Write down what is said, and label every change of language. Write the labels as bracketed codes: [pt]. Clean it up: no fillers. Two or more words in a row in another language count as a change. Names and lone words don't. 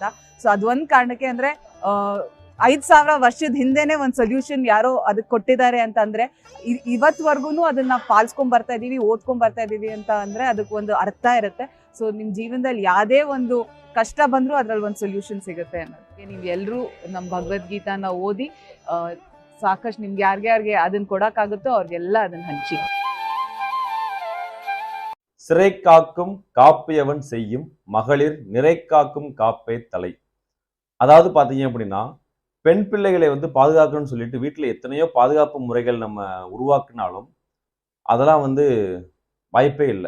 [kn] ಸೊ ಅದೊಂದು ಕಾರಣಕ್ಕೆ ಅಂದ್ರೆ 5,000 ವರ್ಷದ ಹಿಂದೆನೆ ಒಂದು ಸೊಲ್ಯೂಷನ್ ಯಾರೋ ಅದಕ್ಕೆ ಕೊಟ್ಟಿದ್ದಾರೆ ಅಂತ ಅಂದ್ರೆ ಇವತ್ವರೆಗೂ ಅದನ್ನ ಪಾಲಿಸ್ಕೊಂಡ್ ಬರ್ತಾ ಇದೀವಿ, ಓದ್ಕೊಂಡ್ ಬರ್ತಾ ಇದೀವಿ ಅಂತ ಅಂದ್ರೆ ಅದಕ್ಕೆ ಒಂದು ಅರ್ಥ ಇರುತ್ತೆ. ಸೊ ನಿಮ್ ಜೀವನದಲ್ಲಿ ಯಾವ್ದೇ ಒಂದು ಕಷ್ಟ ಬಂದ್ರು ಅದ್ರಲ್ಲಿ ಒಂದು ಸೊಲ್ಯೂಷನ್ ಸಿಗುತ್ತೆ ಅನ್ನೋದಕ್ಕೆ ನೀವ್ ಎಲ್ರೂ ನಮ್ಮ ಭಗವದ್ಗೀತಾನ ಓದಿ ಸಾಕಷ್ಟು ನಿಮ್ಗೆ ಯಾರ್ಯಾರಿಗೆ ಅದನ್ನ ಕೊಡಕ್ಕಾಗುತ್ತೋ ಅವ್ರಿಗೆಲ್ಲ ಅದನ್ನ ಹಂಚಿ. [ta] சிறை காக்கும் காப்பையவன் செய்யும் மகளிர் நிறை காக்கும் காப்பே தலை. அதாவது பார்த்தீங்க அப்படின்னா, பெண் பிள்ளைகளை வந்து பாதுகாக்கணும்னு சொல்லிட்டு வீட்டில் எத்தனையோ பாதுகாப்பு முறைகள் நம்ம உருவாக்கினாலும் அதெல்லாம் வந்து வாய்ப்பே இல்லை.